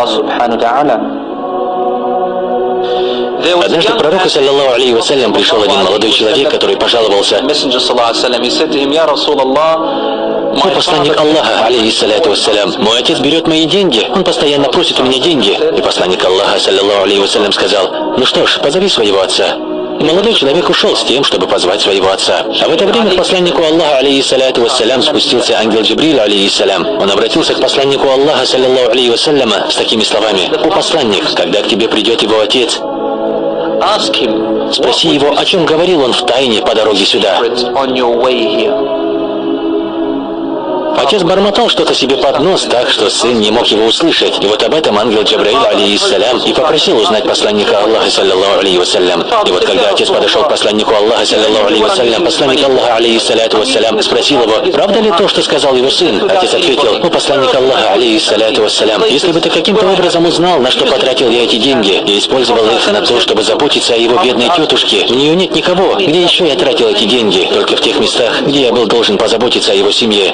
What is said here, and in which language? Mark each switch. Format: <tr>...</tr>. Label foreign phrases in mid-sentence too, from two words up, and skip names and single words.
<ru>Однажды к пророку,</ru> <ar>صلى الله عليه وسلم,</ar> <ru>пришел один молодой человек, который пожаловался: «О посланник Аллаха,</ru> <ar>عليه الصلاة والسلام,</ar> <ru>мой отец берет мои деньги, он постоянно просит у меня деньги». И посланник Аллаха,</ru> <ar>صلى الله عليه وسلم,</ar> <ru>сказал: «Ну что ж, позови своего отца». И молодой человек ушел с тем, чтобы позвать своего отца. А в это время к посланнику Аллаха,</ru> <ar>عليه الصلاة والسلام,</ar> <ru>спустился ангел Джибриль, алейхиссалям. Он обратился к посланнику Аллаха,</ru> <ar>صلى الله عليه وسلم,</ar> <ru>с такими словами: «О посланник, когда к тебе придет его отец, спроси его, о чем говорил он в тайне по дороге сюда». Отец бормотал что-то себе под нос так, что сын не мог его услышать. И вот об этом ангел Джабраил, алейхиссалям, и попросил узнать посланника Аллаха,</ru> <ar>صلى الله عليه وسلم.</ar> <ru>И вот когда отец подошел к посланнику Аллаха,</ru> <ar>صلى الله عليه وسلم,</ar> <ru>посланник Аллаха,</ru> <ar>عليه الصلاة والسلام,</ar> <ru>спросил его: «Правда ли то, что сказал его сын?» Отец ответил: «О посланник Аллаха,</ru> <ar>عليه الصلاة والسلام,</ar> <ru>если бы ты каким-то образом узнал, на что потратил я эти деньги, я использовал их на то, чтобы заботиться о его бедной тетушке. У нее нет никого. Где еще я тратил эти деньги? Только в тех местах, где я был должен позаботиться о его семье».</ru>